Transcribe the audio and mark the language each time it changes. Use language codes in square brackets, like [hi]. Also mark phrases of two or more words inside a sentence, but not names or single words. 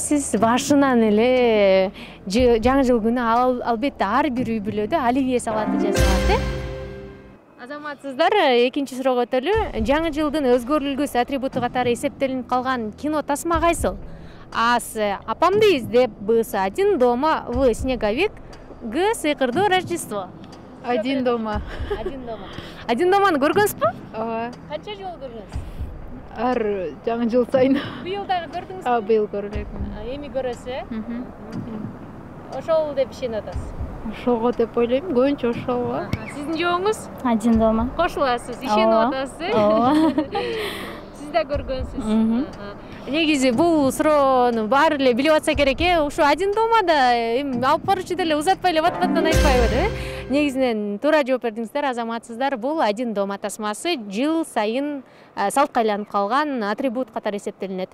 [ky] Сиз башынан эле жаңы жыл күнү албетте ар бир үй бүлөдө оливье салаты жасалат, Азаматсыздар, экинчи суроого өтөлү. Жаңы жылдын өзгөрүлгүс атрибуту катары эсептелинип калган кино тасма кайсыл? Асы Апамды издеп, Бсы Один дома, В Снеговик, Г Сыйкырдуу Рождество. Один дома. Один доманы көргөнсүзбү? Ооба. Канча жолу көргөнсүз? Ар жаңы жыл сайын. Быйыл дагы көрдүңүзбү? Быйыл көрдүк. Эми көрөсүз, Ошол деп ишенип атасыз. Ошого деп ойлойм, көбүнчө ошого. Сиздин жообуңуз? Один дома. Кошуласыз, ишенип атасыз. Сиз да көргөнсүз. Негизи бул суроону баары эле билип атса керек, Ушу Один домада эми алып баруучу деле узатпай эле бат-баттан айтпайбы, Негизинен туура жооп бердиңиздер, азаматсыздар. Бул Один дома тасмасы жыл сайын салтка айланып калган атрибут катары эсептелинет.